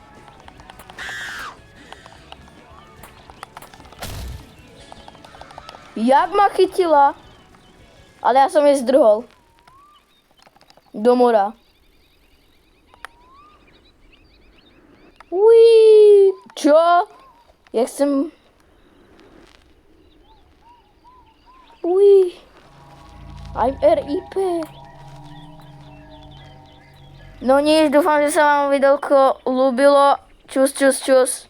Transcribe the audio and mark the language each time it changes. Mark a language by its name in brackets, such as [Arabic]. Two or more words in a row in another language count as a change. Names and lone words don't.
[Slovak] Jak ma chytila? Ale ja som jej zdrhol. Do mora. Uí, čo? Ja chcem... Uí. [English] I'm RIP. [Slovak] No nič, dúfam, že sa vám videoko ľúbilo. Čus, čus, čus.